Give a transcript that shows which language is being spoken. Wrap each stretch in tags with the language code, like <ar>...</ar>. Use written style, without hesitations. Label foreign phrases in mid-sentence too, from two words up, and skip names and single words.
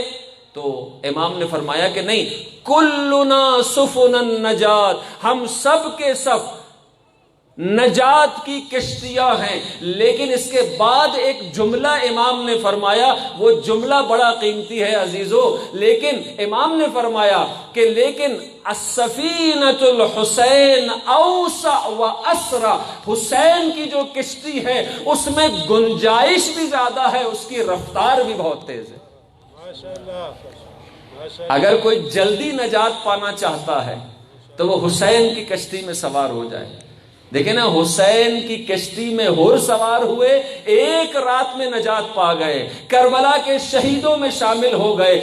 <ur>تو امام نے فرمایا کہ نہیں،</ur> <ar>کلنا سفن النجات،</ar> <ur>ہم سب کے سب نجات کی کشتیاں ہیں۔ لیکن اس کے بعد ایک جملہ امام نے فرمایا، وہ جملہ بڑا قیمتی ہے عزیزو، لیکن امام نے فرمایا کہ لیکن</ur> <ar>السفینۃ الحسین اوسع و اسرع،</ar> <ur>حسین کی جو کشتی ہے اس میں گنجائش بھی زیادہ ہے، اس کی رفتار بھی بہت تیز ہے۔ اگر کوئی جلدی نجات پانا چاہتا ہے تو وہ حسین کی کشتی میں سوار ہو جائے۔ دیکھیں نا، حسین کی کشتی میں ہور سوار ہوئے، ایک رات میں نجات پا گئے، کربلا کے شہیدوں میں شامل ہو گئے۔</ur>